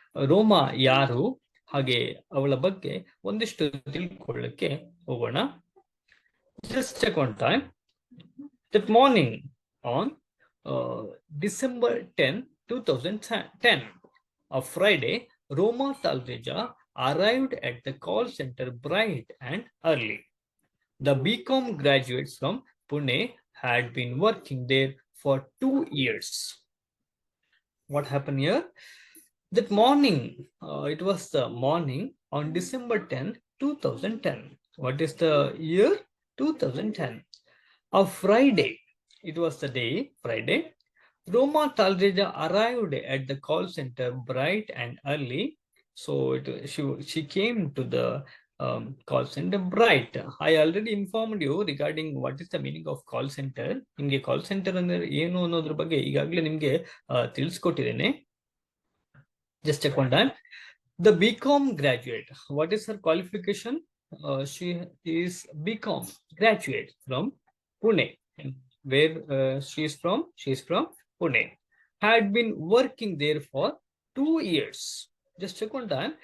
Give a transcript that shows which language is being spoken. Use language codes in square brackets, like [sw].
[kn] ರೋಮಾ ಯಾರು ಹಾಗೆ ಅವಳ ಬಗ್ಗೆ ಒಂದಿಷ್ಟು ತಿಳ್ಕೊಳ್ಳಕ್ಕೆ ಹೋಗೋಣ. [en] Just check one time. That morning on December 10, 2010, a Friday, Roma Talreja arrived at the call center bright and early. The BCom graduates from Pune had been working there for 2 years. What happened here? That morning, it was the morning on December 10, 2010. What is the year? 2010. A Friday, it was the day, Friday. Roma Talreja arrived at the call center bright and early. So she came to the call center bright. I already informed you regarding what is the meaning of call center. [kn] ನಿಮಗೆ call centre ಅಂದ್ರೆ ಏನು ಅನ್ನೋದ್ರ ಬಗ್ಗೆ ಈಗಾಗಲೇ ನಿಮಗೆ ತಿಳಿಸ್ಕೊಟ್ಟಿದ್ದೇನೆ. [en] Just check one time. The BCom graduate, what is her qualification? She is BCom graduate from Pune. Where she is from? She is from Pune. Had been working there for 2 years. Just check one time.